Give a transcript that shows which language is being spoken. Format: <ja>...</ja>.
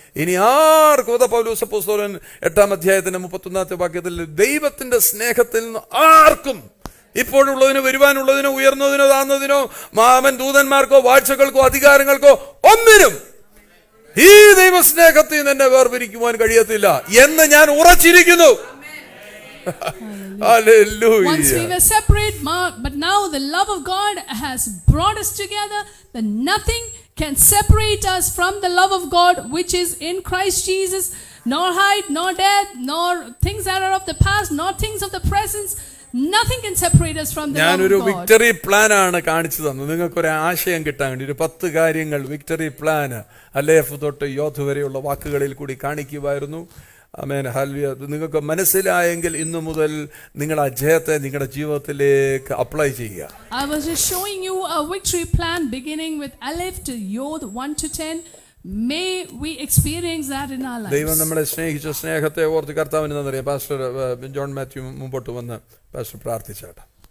<ml>ഇനി ആർക്കും പൗലോസ് അപ്പോസ്തലൻ 8ാം അധ്യായത്തിന്റെ 31ാമത്തെ വാക്യത്തിൽ ദൈവത്തിന്റെ സ്നേഹത്തിൽ നിന്ന് ആർക്കും ഇപ്പോഴുള്ളതിനോ വരുവാനുള്ളതിനോ ഉയർന്നതിനോ താഴ്ന്നതിനോ മാമൻ ദൂതന്മാർക്കോ വാഴ്ചകൾക്കോ അധികാരങ്ങൾക്കോ ഒന്നിനും ഈ ദൈവസ്നേഹത്തിൽ നിന്ന് എന്നെ വേർപിരിക്കുവാൻ കഴിയത്തില്ല എന്ന് ഞാൻ ഉറച്ചിരിക്കുന്നു.</ml> <en>Hallelujah. Once we were separate, but now the love of God has brought us together. That nothing can separate us from the love of God which is in Christ Jesus. Nor height, nor depth, nor things that are of the past, nor things of the present. Nothing can separate us from the love</en> <ml>ഞാനൊരു</ml> <en>of God.</en> <ml>Victory plan ആണ് കാണിച്ചു തന്നത്, നിങ്ങൾക്കൊരു ആശയം കിട്ടാൻ വേണ്ടി. ഒരു 10 കാര്യങ്ങൾ വിക്ടറി പ്ലാൻ അലേഫ് തൊട്ട് യോധ് വരെയുള്ള വാക്കുകളിൽ കൂടി കാണിക്കുമായിരുന്നു. ആമേൻ, ഹല്ലേലൂയ. നിങ്ങൾക്ക് മനസ്സിലായെങ്കിൽ ഇന്നു മുതൽ നിങ്ങൾ ആ ജയത്തെ നിങ്ങളുടെ ജീവിതത്തിലേക്ക് അപ്ലൈ ചെയ്യുക.</ml> <en>I was just showing you a victory plan beginning with Aleph to Yod 1 to 10. May we experience that in our lives.</en> <ml>ദൈവം നമ്മളെ സ്നേഹിച്ച സ്നേഹത്തെ ഓർത്ത് കർത്താവിന് നന്ദി. പാസ്റ്റർ ജോൺ മാത്യു മുമ്പോട്ട് വന്ന് പാസ്റ്റർ പ്രാർത്ഥിച്ചാട്ടെ.</ml>